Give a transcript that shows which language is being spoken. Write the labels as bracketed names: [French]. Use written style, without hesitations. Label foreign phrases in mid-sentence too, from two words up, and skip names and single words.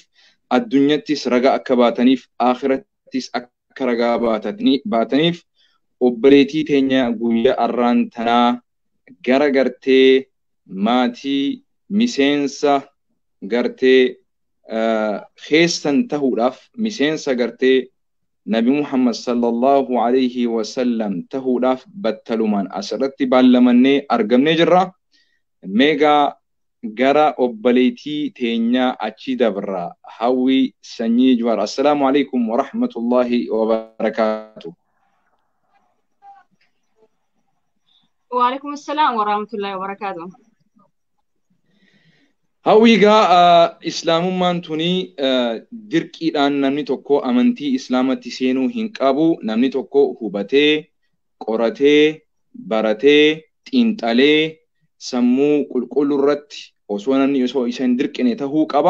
[Oromo] addunyattis ragaa akka baataniif akhirattis akka ragaa baataniif obboleetii teenya guyyaa arraan tanaa gara gartee maatii miseensa gartee keessan tahuudhaaf miseensa gartee nabi Muhammad [Arabic] صلى الله عليه وسلم [Oromo] tahuudhaaf battalumaan asirratti baallamannee argamnee jirra. Meegaa gara obboleetii teenyaa achi dabra hawwi sanyii Jawaar. [Arabic] السلام عليكم ورحمة الله وبركاته. وعليكم السلام ورحمة الله وبركاته. [Oromo] Hawwiigaa islaamummaan tuni dirqiidhaan namni tokko amantii islaamatti seenuu hin qabu. Namni tokko hubatee qoratee baratee xiinxalee sammuu qulqulluu irratti osoo namni isa hin dirqine tahuu qaba.